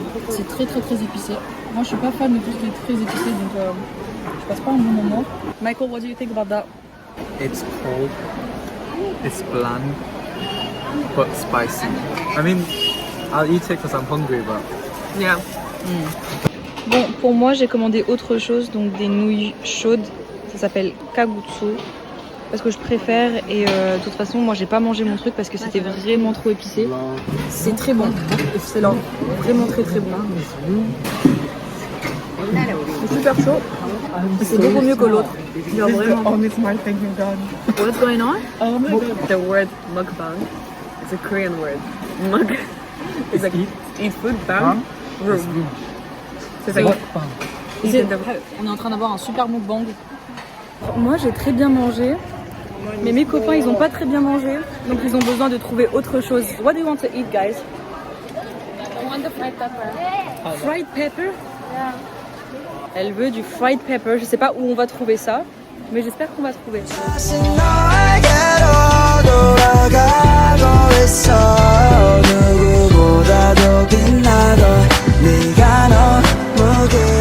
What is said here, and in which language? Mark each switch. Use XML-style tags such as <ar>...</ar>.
<fr>C'est très très très épicé. Moi je suis pas fan de tout ce qui est très épicé donc je passe pas un bon moment.</fr> <en>Michael, what do you think about that? It's cold. It's bland, but spicy. I mean, I'll eat it because I'm hungry, but Yeah.</en> <fr>Bon, pour moi j'ai commandé autre chose, donc des nouilles chaudes. Ça s'appelle kagutsu. Parce que je préfère et de toute façon moi j'ai pas mangé mon truc parce que c'était vraiment trop épicé. C'est très bon, excellent, vraiment très très bon. C'est super chaud. C'est beaucoup mieux que l'autre. Genre vraiment.</fr> <en>only smart thing you've done. What's going on? Oh my god. The word mukbang is a Korean word. Mug is like eat food, bang, room. So it's like</en> <fr>On est en train d'avoir un super mukbang. Moi j'ai très bien mangé, mais mes copains ils ont pas très bien mangé, donc ils ont besoin de trouver autre chose.</fr> <en>What do you want to eat, guys? I want the fried pepper. Fried pepper?</en> <fr>Elle veut du fried pepper. Je sais pas où on va trouver ça, mais j'espère qu'on va trouver.</fr> <ko>다시 너에게로 돌아가고 있어 누구보다도 빛나던 네가 너무 그</ko>